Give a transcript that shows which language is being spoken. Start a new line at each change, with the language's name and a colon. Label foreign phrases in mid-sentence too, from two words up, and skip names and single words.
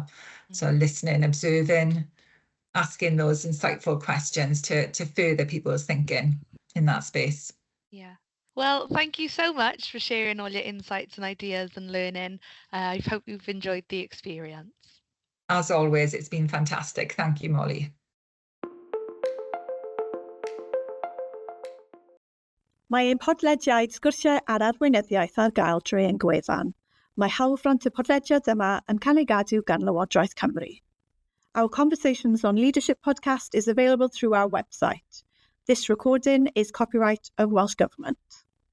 English: So listening, observing, asking those insightful questions to further people's thinking in that space. Yeah. Well, thank you so much for sharing all your insights and ideas and learning. I hope you've enjoyed the experience. As always, it's been fantastic. Thank you, Molly.
Welsh: Mae ein podlediad sgwrsiau ar arweinyddiaeth ar gael drwy ein gwefan. Mae hawlfront y podlediad yma yn cael ei gadw gan Lywodraeth Cymru.
English: Our Conversations on Leadership podcast is available through our website. This recording is copyright of Welsh Government.